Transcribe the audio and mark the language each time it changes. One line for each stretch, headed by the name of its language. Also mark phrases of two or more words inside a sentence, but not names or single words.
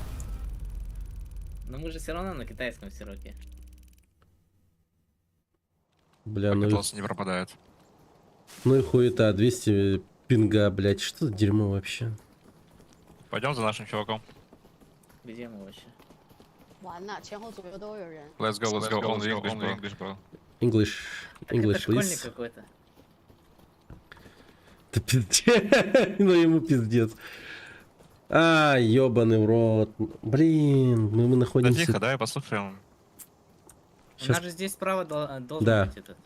Russian: Но мы же все равно на китайском сиропе. Бля, ну, Пакет не пропадает. ну и хуета, 200 пинга, блять, что за дерьмо вообще? Пойдем за нашим чуваком. Где мы вообще?
Chinese: 完了，前后左右都有人。
English: Let's go, only English, bro. English,
Russian: Так это
English: English,
Russian: школьник
English: please.
Russian: какой-то. Да пиздец. Ну ему пиздец. А, ёбаный в рот. Блин, мы Да находимся... тихо, давай послушаем. У Сейчас, нас же здесь справа должен Да. быть этот